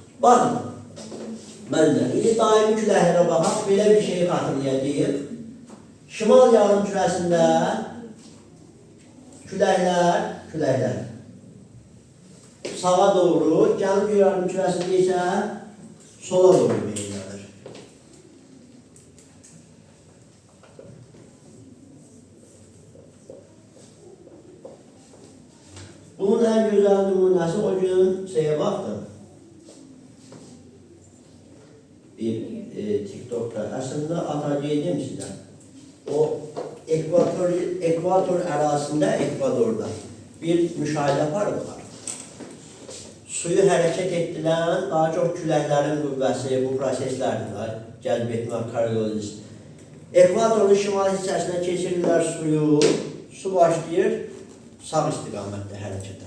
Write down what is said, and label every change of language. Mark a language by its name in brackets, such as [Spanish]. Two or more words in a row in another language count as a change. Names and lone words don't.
[Azerbaijani] Baxın, müəllimlər, indi daimi küləklərə baxaq, belə bir şeyi xatırlayacağıq. Şimal yarımkürəsində küləklər sağa doğru, cənub yarımkürəsində isə sola doğru meyillenir. Bunun [Turkish] en güzel [Azerbaijani] nümunəsi o gün şeye baxdım. Bir TikTok'ta. [Turkish] Aslında atacağım sizə. [Azerbaijani] O ekvator arasında, Ekvador'da bir müşahidə aparıblar. Suyu hərəkət etdirən daha çox küləklərin qüvvəsi, bu proseslərdir. Cəlb etmə, karyoliz. Ekvatorun şimal hissəsinə keçirirlər suyu, su başlayır sağ istiqamətdə hərəkətə.